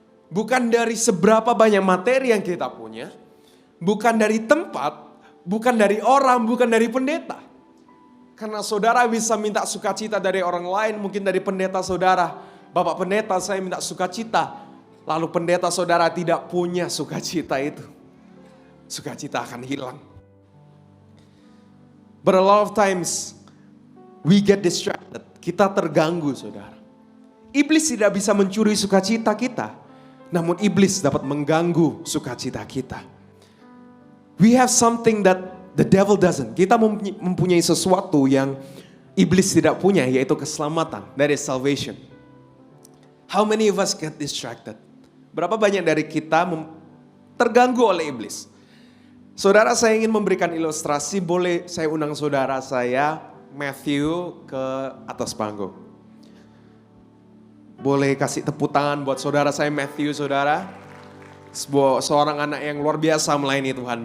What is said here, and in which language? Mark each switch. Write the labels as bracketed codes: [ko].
[id] Bukan dari seberapa banyak materi yang kita punya. Bukan dari tempat. Bukan dari orang. Bukan dari pendeta. Karena saudara bisa minta sukacita dari orang lain. Mungkin dari pendeta saudara. Bapak pendeta, saya minta sukacita. Lalu pendeta saudara tidak punya sukacita itu. Sukacita akan hilang. [en] But a lot of times we get distracted. [id] Kita terganggu saudara. Iblis tidak bisa mencuri sukacita kita. Namun iblis dapat mengganggu sukacita kita. [en] We have something that the devil doesn't. [id] Kita mempunyai sesuatu yang iblis tidak punya, yaitu keselamatan. [en] That is salvation. How many of us get distracted? [id] Berapa banyak dari kita terganggu oleh iblis? Saudara, saya ingin memberikan ilustrasi. Boleh saya undang saudara saya, Matthew, ke atas panggung. Boleh kasih tepuk tangan buat saudara saya Matthew, saudara. Seorang anak yang luar biasa melayani Tuhan.